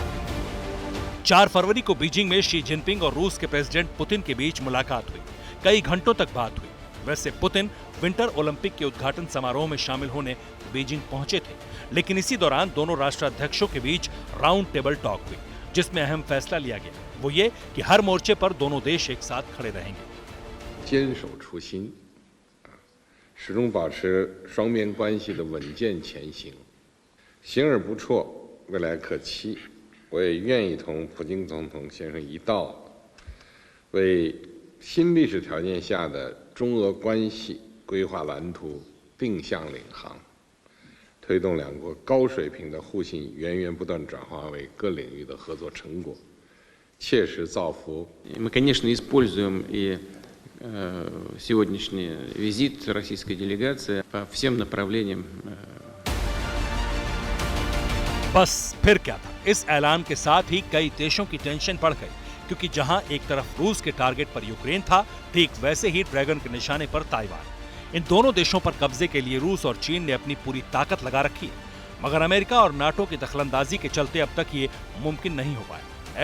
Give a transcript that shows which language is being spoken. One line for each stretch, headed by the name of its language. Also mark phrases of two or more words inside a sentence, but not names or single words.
Hindi: 4 फरवरी को बीजिंग में शी जिनपिंग और रूस के प्रेसिडेंट पुतिन के बीच मुलाकात हुई। कई घंटों तक बात हुई। वैसे पुतिन विंटर ओलंपिक के उद्घाटन समारोह में शामिल होने बीजिंग पहुंचे थे, लेकिन इसी दौरान दोनों राष्ट्राध्यक्षों के बीच
English: round table talk
Hindi: हुई, जिसमें अहम फैसला लिया गया। वो ये कि हर मोर्चे पर दोनों देश एक साथ खड़े रहेंगे।
Chinese: 坚守初心，始终保持双边关系的稳健前行，行而不辍，未来可期。我也愿意同普京总统先生一道，为新历史条件下的中俄关系规划蓝图，定向领航，推动两国高水平的互信源源不断转化为各领域的合作成果，切实造福。
Russian: Мы, конечно, используем и сегодняшний визит российской делегации по всем направлениям.
Hindi: बस फिर क्या था, इस ऐलान के साथ ही कई देशों की टेंशन बढ़ गई, क्योंकि जहां एक तरफ रूस के टारगेट पर यूक्रेन था, ठीक वैसे ही ड्रैगन के निशाने पर ताइवान। इन दोनों देशों पर कब्जे के लिए रूस और चीन ने अपनी पूरी ताकत लगा रखी है, मगर अमेरिका और नाटो की दखलंदाजी के चलते अब तक ये मुमकिन नहीं हो पाया।